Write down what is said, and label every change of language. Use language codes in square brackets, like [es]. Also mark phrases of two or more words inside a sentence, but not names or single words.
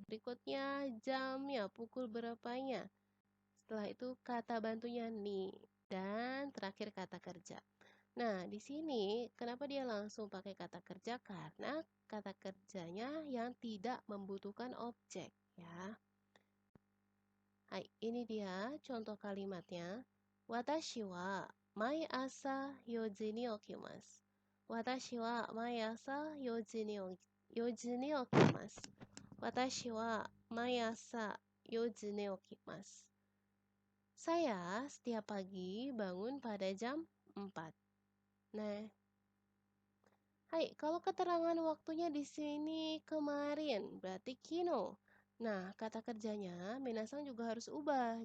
[id] Berikutnya jamnya, pukul berapanya. Setelah itu kata bantunya ni, dan terakhir kata kerja. Nah, di sini kenapa dia langsung pakai kata kerja? Karena kata kerjanya yang tidak membutuhkan objek, ya. Hai, ini dia contoh kalimatnya. [ja] 私は毎朝4時に起きます。私は毎朝4時に起きます。私は毎朝4時に起きます。 [id] Saya setiap pagi bangun pada jam 4. Nah, hai, kalau keterangan waktunya di sini kemarin, berarti kino. Nah, kata kerjanya minasang juga harus ubah.